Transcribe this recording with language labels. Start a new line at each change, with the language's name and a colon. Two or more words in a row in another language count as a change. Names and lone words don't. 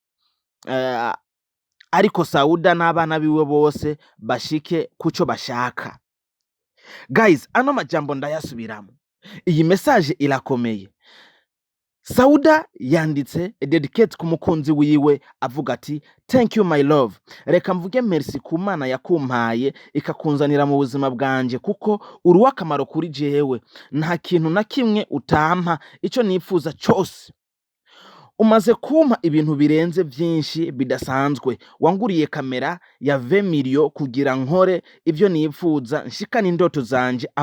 Rundi: ariko Sauda n'abana biwe bose bashike kuco bashaka guys ano majambo ndayasubiramo iyi message irakomeye Sauda yanditse dedicate ku mukunzi wiwe avuga ati
English: thank you my love
Rundi: reka mvuge merci ku Mana yakumpaye ikakunzanira mu buzima bwanje kuko uri akamaro kuri jewe nta kintu na kimwe utampa ico nifuza cyose umaze kumpa ibintu birenze byinshi bidasanzwe wanguriye kamera ya 20 million kugira nkore ivyo nifuza nshikana indoto zanje aho